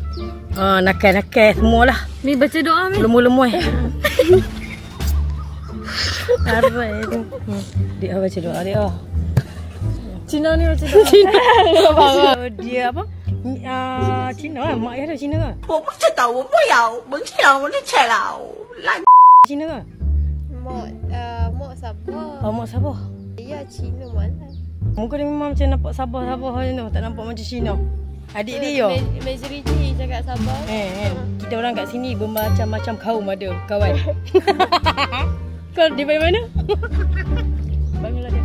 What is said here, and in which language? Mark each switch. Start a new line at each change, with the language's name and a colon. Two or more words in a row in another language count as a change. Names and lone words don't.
Malay: Nakal-nakal semualah. Mi baca doa Mi. Lemur-lemur. Arai tu. Dia baca doa dia. Cina ni baca doa. Cina. Dia apa? Cina lah. Mak dia ada Cina ke?
Chinese: 我不知道，我不要，我吃了我的菜了，烂。
Malay: Cina ke? Mok Sabah. Mak Sabah. Ya, Cina mana? Muka dia memang macam nampak Sabah-Sabah macam tu. Tak nampak macam Cina. Adik dia yo. Majoriti cakap Sabah. Kita orang kat sini bermacam-macam kaum ada kawan. Kau di mana? Bangladesh.